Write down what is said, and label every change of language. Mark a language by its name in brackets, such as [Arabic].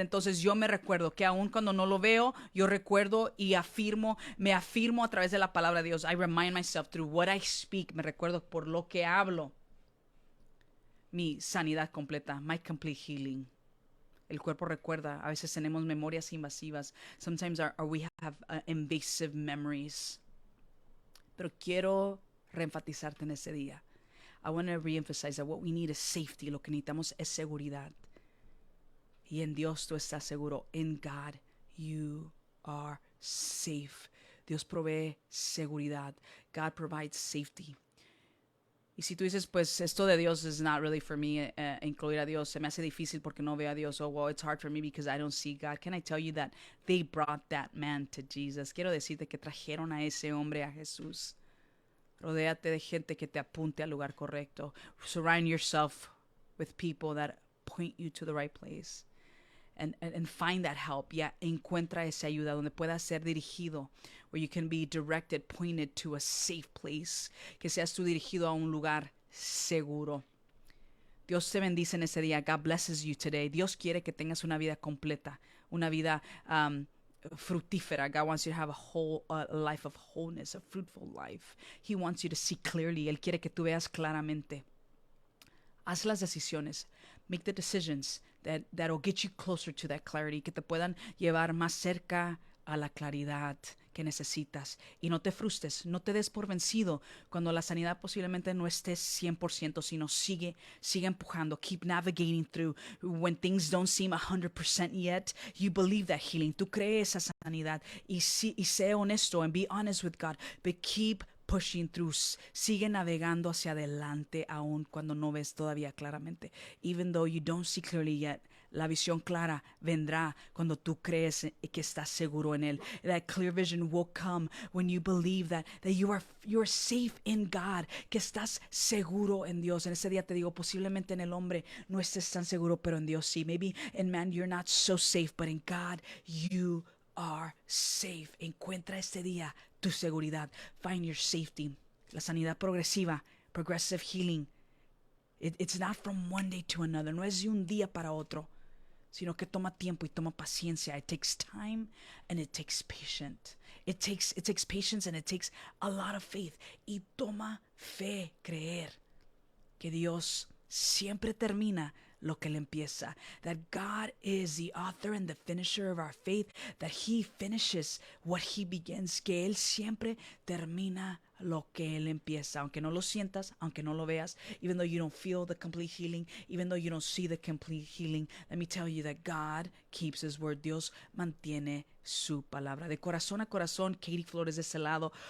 [Spanish] Entonces yo me recuerdo que aun cuando no lo veo, yo recuerdo y afirmo, me afirmo a través de la palabra de Dios. [English] I remind myself through what I speak, [Spanish] me recuerdo por lo que hablo, mi sanidad completa, [English] my complete healing. [Spanish] El cuerpo recuerda. A veces tenemos memorias invasivas. [English] Sometimes we have invasive memories. [Spanish] Pero quiero reenfatizarte en ese día. [English] I want to reemphasize that what we need is safety. [Spanish] Lo que necesitamos es seguridad. Y en Dios tú estás seguro. [English] In God you are safe. [Spanish] Dios provee seguridad. [English] God provides safety. [Spanish] Y si tú dices, pues esto de Dios [English] is not really for me, [Spanish] incluir a Dios, se me hace difícil porque no veo a Dios. [English] Oh, well, it's hard for me because I don't see God. Can I tell you that they brought that man to Jesus? [Spanish] Quiero decirte que trajeron a ese hombre a Jesús. Rodéate de gente que te apunte al lugar correcto. [English] Surround yourself with people that point you to the right place. And find that help. [Spanish] Ya encuentra esa ayuda donde puedas ser dirigido, [English] where you can be directed, pointed to a safe place, [Spanish] que seas tú dirigido a un lugar seguro. Dios te bendice en ese día. [English] God blesses you today. [Spanish] Dios quiere que tengas una vida completa, una vida fructífera. [English] God wants you to have a life of wholeness, a fruitful life. He wants you to see clearly. [Spanish] Él quiere que tú veas claramente. Haz las decisiones. [English] Make the decisions that'll get you closer to that clarity, [Spanish] que te puedan llevar más cerca a la claridad que necesitas. Y no te frustres, no te des por vencido cuando la sanidad posiblemente no estés 100%, sino sigue empujando. [English] Keep navigating through. When things don't seem 100% yet, you believe that healing. [Spanish] Tú crees esa sanidad y sé honesto [English] and be honest with God, but keep pushing through. [Spanish] Sigue navegando hacia adelante aún cuando no ves todavía claramente. [English] Even though you don't see clearly yet, [Spanish] la visión clara vendrá cuando tú crees que estás seguro en él. [English] That clear vision will come when you believe that you are safe in God, [Spanish] que estás seguro en Dios. En ese día te digo, posiblemente en el hombre no estés tan seguro, pero en Dios sí. [English] Maybe in man you're not so safe, but in God you are safe. [Spanish] Encuentra este día tu seguridad. [English] Find your safety. [Spanish] La sanidad progresiva, [English] progressive healing. It's not from one day to another. [Spanish] No es de un día para otro, sino que toma tiempo y toma paciencia. [English] It takes time and it takes patience. It takes patience and it takes a lot of faith. [Spanish] Y toma fe, creer que Dios siempre termina lo que él empieza. [English] That God is the author and the finisher of our faith. That he finishes what he begins. [Spanish] Que él siempre termina lo que él empieza. Aunque no lo sientas, aunque no lo veas, [English] even though you don't feel the complete healing, even though you don't see the complete healing, let me tell you that God keeps his word. [Spanish] Dios mantiene su palabra. De corazón a corazón, Katie Flores de ese lado.